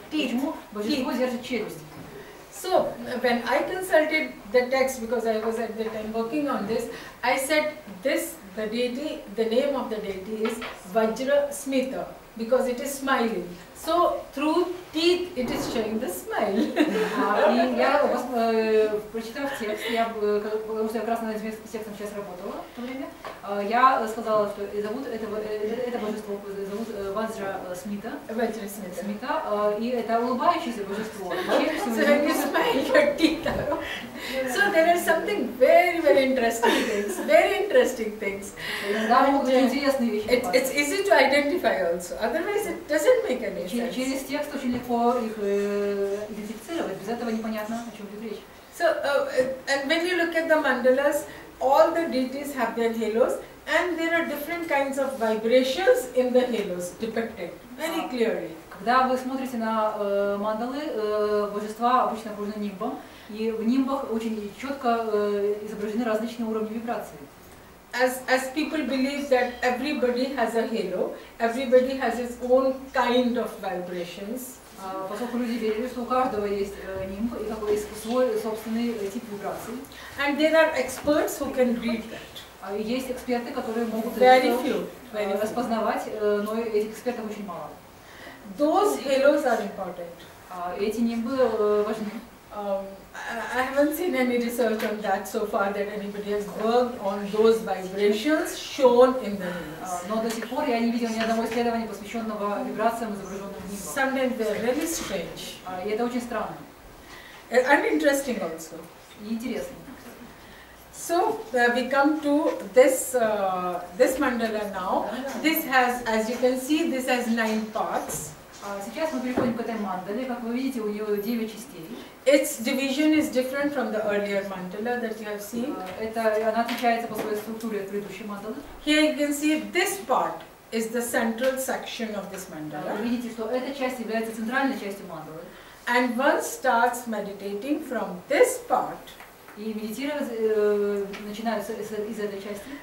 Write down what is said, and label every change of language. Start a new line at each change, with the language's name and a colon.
Russian: Почему божество держит челюсть?
English: So when I consulted the text, because I was at the time working on this, I said the deity, the name of the deity is Vajra Smita, because it is smiling. So through teeth it is showing the smile.
Russian: И я, прочитав текст, потому что я как раз над этим текстом сейчас работала в то время, я сказала, что зовут это божество, зовут Ваджра Смита.
English: Vajra Smita.
Russian: И это улыбающееся божество.
English: So when you smile, your teeth are. So there are something very, very interesting things. Very interesting things.
Russian: Да, могут быть интересные вещи.
English: It's easy to identify also. Otherwise, it doesn't make any sense.
Russian: Через текст очень легко их идентифицировать. Без этого непонятно, о чем идет речь.
English: So, and when you look at the mandalas, all the deities have their halos, and there are different kinds of vibrations in the halos depicted very clearly.
Russian: Когда вы смотрите на мандалы, божества обычно окружены нимбом, и в нимбах очень четко изображены различные уровни вибраций.
English: As people believe that everybody has a halo, everybody has its own kind of vibrations.
Russian: Поскольку люди верили, что у каждого есть нимб и какой есть свой собственный тип вибраций.
English: And there are experts who can read that.
Russian: Есть эксперты, которые могут распознавать, но этих экспертов очень мало.
English: Those halos are important.
Russian: Эти нимбы важны.
English: I haven't seen any research on that so far that anybody has worked on those vibrations shown in the halos.
Russian: Но до сих пор я не видела ни одного исследования, посвященного вибрациям, изображенным в нимбах.
English: Sometimes they're really strange.
Russian: И это очень странно.
English: And interesting also.
Russian: И интересно.
English: So we come to this this mandala now. This has, as you can see, this has 9 parts.
Russian: Сейчас мы переходим к этой мандале. Как вы видите, у нее 9 частей.
English: Its division is different from the earlier mandala that you have seen.
Russian: Она отличается по своей структуре от предыдущей мандалы.
English: Here you can see this part is the central section of this mandala.
Russian: Вы видите, что эта часть является центральной частью мандалы.
English: And one starts meditating from this part.
Russian: И медитировать начинают из этой части.